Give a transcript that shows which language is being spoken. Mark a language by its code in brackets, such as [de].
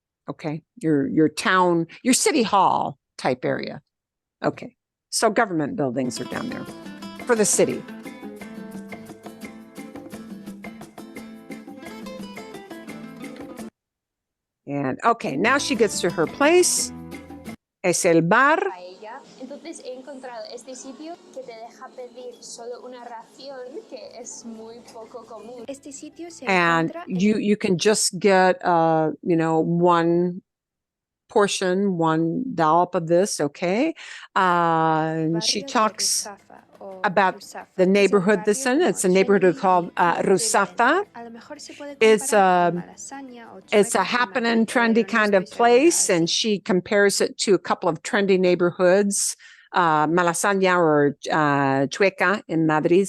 [en] Okay, your town, your city hall type area. Okay, so government buildings are down there for the city. And okay, now she gets to her place. [es] Es el bar. Paella. Entonces he encontrado este sitio que te deja pedir solo una ración, que es muy poco común. Este sitio se [en] And [es] encuentra [en] you can just get one portion, one dollop of this, okay? And she talks about the neighborhood this in. It's a neighborhood called Rusafa. It's a happening, trendy kind of place, and she compares it to a couple of trendy neighborhoods, Malasaña or Chueca in Madrid.